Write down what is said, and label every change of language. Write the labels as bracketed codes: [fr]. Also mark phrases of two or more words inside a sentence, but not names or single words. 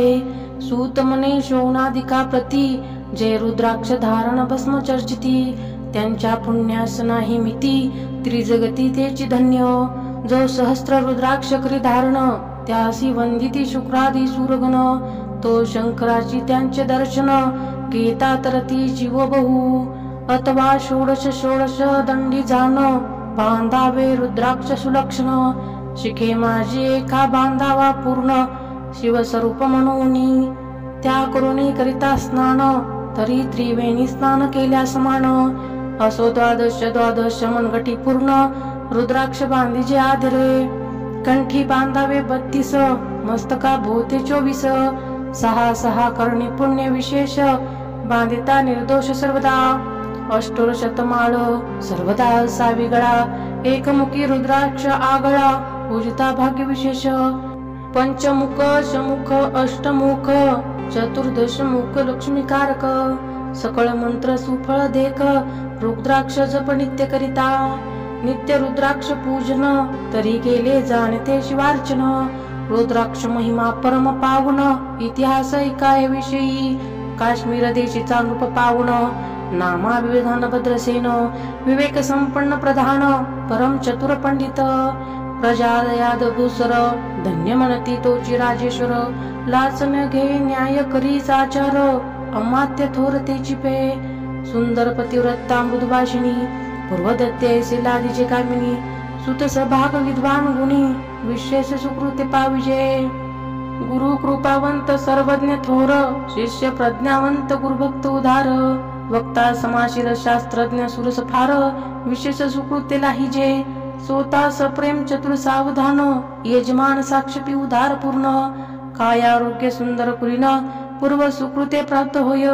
[mr] सूत मने शोणादिका प्रती, जय रुद्राक्ष धारण भस्म चर्चिती। त्यांच्या पुण्यास नाही मिती, त्रिजगती तेची धन्य। जो सहस्त्र रुद्राक्ष करी धारण, त्यासी वंदिती शुक्रादी सुरगण। तो शंकराची त्यांचे दर्शन, घेता तरती जीव बहु। अथवा षोडश षोडश दंडी जाण, बांधावे रुद्राक्ष सुलक्षण। शिखे माझी एका बांधावा पूर्ण, शिवस्वरूप म्हणूनी। त्या करुणी करिता स्नान, तरी त्रिवेणी स्नान केल्या समान। असो द्वादश द्वादश मनगटी पूर्ण, रुद्राक्ष बांधिजे आधरे। कंठी बांधावे 32, मस्तका भोवते 24। सहा सहा करणी पुण्य विशेष, बांधिता निर्दोष सर्वदा। अष्टोर शतमाळ सर्वदा असावी गळा, एकमुखी रुद्राक्ष आगळा, पूजिता भाग्य विशेष। पंचमुख शमुख अष्टमुख, चतुर्दश मुख लक्ष्मीकारक। सकळ मंत्र सुफळ देख, रुद्राक्ष जप नित्य करिता। नित्य रुद्राक्ष पूजन, तरी गेले जाणते शिवार्चन। रुद्राक्ष महिमा परम पावन, इतिहास ऐकाय विषयी। काश्मीर देशीचा नृप पावन, नामाभिधान भद्रसेन। विवेक संपन्न प्रधान, परम चतुर पंडित। प्रजादयाद भूसर, धन्य म्हणती तोची राजेश्वर। लाचन घे न्याय करी साचार, अमात्य थोर तेची पे। सुंदर पतिव्रता मृदुभाषिणी, पूर्वदत्ते लादीचे कामिनी। सुत सभाग विद्वान गुणी, विशेष सुकृते पाविजे। गुरु कृपावंत सर्वज्ञ थोर, शिष्य प्रज्ञावंत गुरुभक्त उदार। वक्ता समाशील शास्त्रज्ञ सुरस फार, विशेष सुकृते लाहिजे। स्वतः सप्रेम चतुर सावधान, यजमान साक्षपी उदार पूर्ण। काय आरोग्य सुंदर कुलीन, पूर्व सुकृते प्राप्त होय।